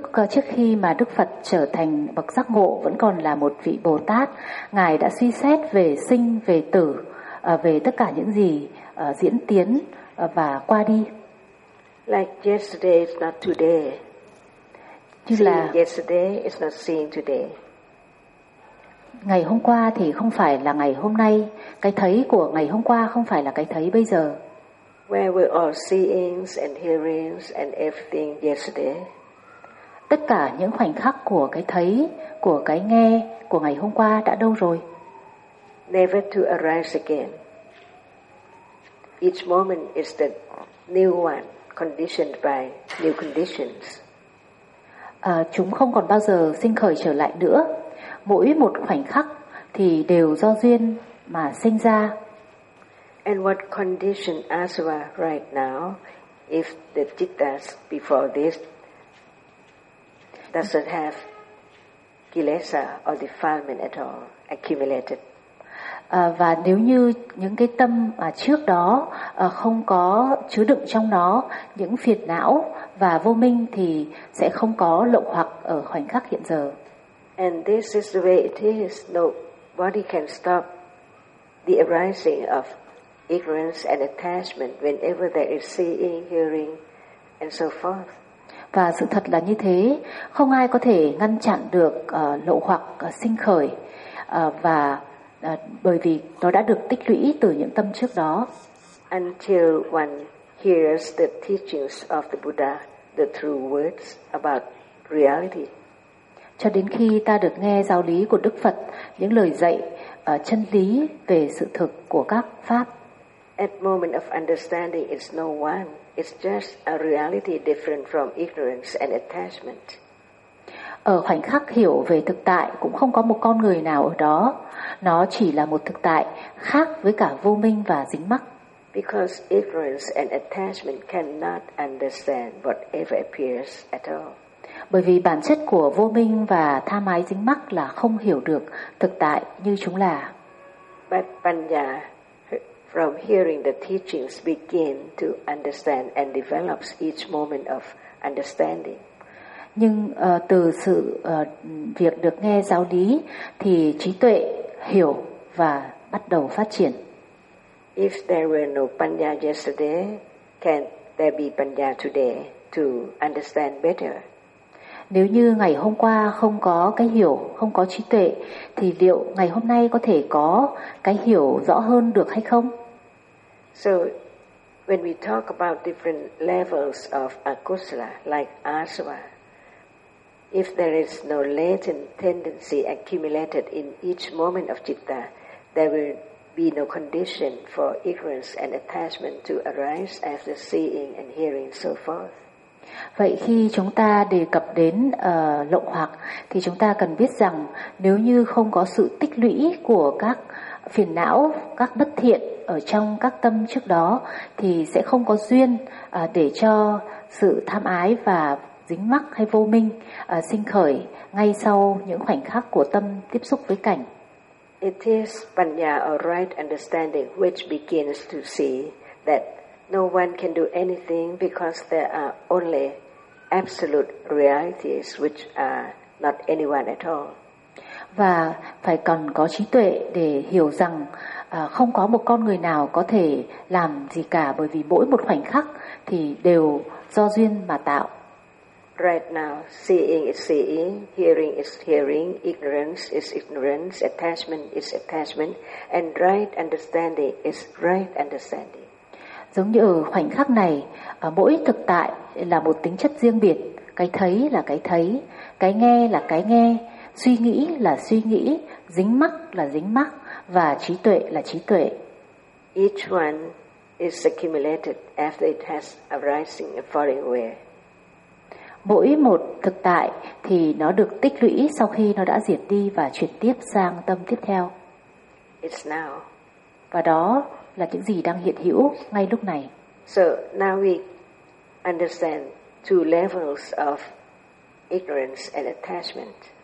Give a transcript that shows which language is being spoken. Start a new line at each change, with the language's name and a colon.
Vietnamese: Trước khi mà Đức Phật trở thành bậc giác ngộ, vẫn còn là một vị Bồ Tát, Ngài đã suy xét về sinh, về tử, về tất cả những gì diễn tiến và qua đi.
English: Like yesterday is not today.
Vietnamese: Như
English: seeing
Vietnamese: là
English: yesterday is not seeing today.
Vietnamese: Ngày hôm qua thì không phải là ngày hôm nay. Cái thấy của ngày hôm qua không phải là cái thấy bây giờ.
English: Where were all seeings and hearings and everything yesterday?
Vietnamese: Tất cả những khoảnh khắc của cái thấy, của cái nghe, của ngày hôm qua đã đâu rồi?
English: Never to arise again. Each moment is the new one, conditioned by new conditions.
Vietnamese: Chúng không còn bao giờ sinh khởi trở lại nữa. Mỗi một khoảnh khắc thì đều do duyên mà sinh ra.
English: And what condition asava right now, if the cittas before this doesn't have kilesa or defilement at all accumulated.
Vietnamese: Và nếu như những cái tâm mà trước đó không có chứa đựng trong nó những phiền não và vô minh thì sẽ không có lậu hoặc ở khoảnh khắc hiện giờ.
English: And this is the way it is. Nobody can stop the arising of ignorance and attachment whenever there is seeing, hearing, and so forth.
Vietnamese: Và sự thật là như thế. Không ai có thể ngăn chặn được lậu hoặc sinh khởi và bởi vì nó đã được tích lũy từ những tâm trước đó.
English: Until one hears the teachings of the Buddha, the true words about reality.
Vietnamese: Cho đến khi ta được nghe giáo lý của Đức Phật, những lời dạy chân lý về sự thực của các pháp.
English: At moment of understanding, it's no one. It's just a reality different from ignorance and attachment.
Vietnamese: Ở khoảnh khắc hiểu về thực tại cũng không có một con người nào ở đó. Nó chỉ là một thực tại khác với cả vô minh và dính mắc.
English: Because ignorance and attachment cannot understand whatever appears at all.
Vietnamese: Bởi vì bản chất của vô minh và tham ái dính mắc là không hiểu được thực tại như chúng là.
English: But panya from hearing the teachings begin to understand and develops each moment of understanding.
Vietnamese: Nhưng từ sự việc được nghe giáo lý thì trí tuệ hiểu và bắt đầu phát triển.
English: If there were no panya yesterday, can there be panya today to understand better?
Vietnamese: Nếu như ngày hôm qua không có cái hiểu, không có trí tuệ, thì liệu ngày hôm nay có thể có cái hiểu rõ hơn được hay không?
English: So, when we talk about different levels of akusala, like asava, if there is no latent tendency accumulated in each moment of citta, there will be no condition for ignorance and attachment to arise after seeing and hearing so forth.
Vietnamese: Vậy khi chúng ta đề cập đến lậu hoặc thì chúng ta cần biết rằng nếu như không có sự tích lũy của các phiền não, các bất thiện ở trong các tâm trước đó thì sẽ không có duyên để cho sự tham ái và dính mắc hay vô minh sinh khởi ngay sau những khoảnh khắc của tâm tiếp xúc với cảnh.
English: It is panya or right understanding which begins to see that no one can do anything because there are only absolute realities which are not anyone at all.
Vietnamese: Và phải cần có trí tuệ để hiểu rằng không có một con người nào có thể làm gì cả bởi vì mỗi một khoảnh khắc thì đều do duyên mà tạo.
English: Right now, seeing is seeing, hearing is hearing, ignorance is ignorance, attachment is attachment, and right understanding is right understanding.
Vietnamese: Giống như ở khoảnh khắc này, mỗi thực tại là một tính chất riêng biệt. Cái thấy là cái thấy, cái nghe là cái nghe, suy nghĩ là suy nghĩ, dính mắc là dính mắc, và trí tuệ là trí tuệ.
English: Each one is accumulated after it has arising and falling away.
Vietnamese: Mỗi một thực tại thì nó được tích lũy sau khi nó đã diệt đi và chuyển tiếp sang tâm tiếp theo.
English: It's now.
Vietnamese: Và đó là những gì đang hiện hữu ngay lúc này.
English: So now we understand two levels of ignorance and attachment.